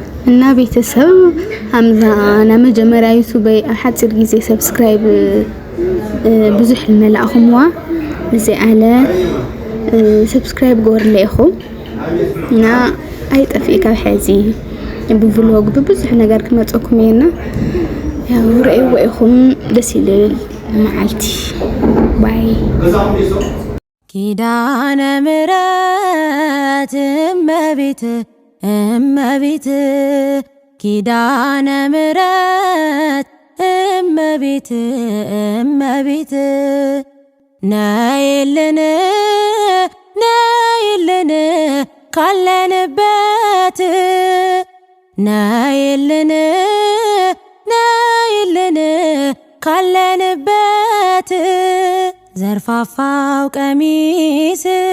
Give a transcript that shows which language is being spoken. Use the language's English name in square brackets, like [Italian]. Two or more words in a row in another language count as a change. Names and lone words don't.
[Tigrinya] እና ቤተሰብ፣ ሃምዛ ናይ መጀመርያ ዩቱበይ ኣብ ሓፂር ግዜ ሰብስክራይብ፣ እ፣ ብዙሕ ንመላእኹምዋ እዚ ኣለ፣ እ፣ ሰብስክራይብ ግበርለ ኢኹም እና ኣይጠፍእ ካብ ሕዚ ብቭሎግ ብብዙሕ ነገር ክመፀኩም እየና። ያው ርእይዎ ኢኹም ደስ ይብል መዓልቲ። ባይ። [Amharic] ኪዳነ ምሕረት እመቤት፣ እመቤት፣ ኪዳነ ምሕረት እመቤት፣ እመቤት፣ ነይልን፣ ነይልን ካለንበት፣ ነይልን፣ ነይልን ካለንበት፣ ዘርፋፋው ቀሚስሽ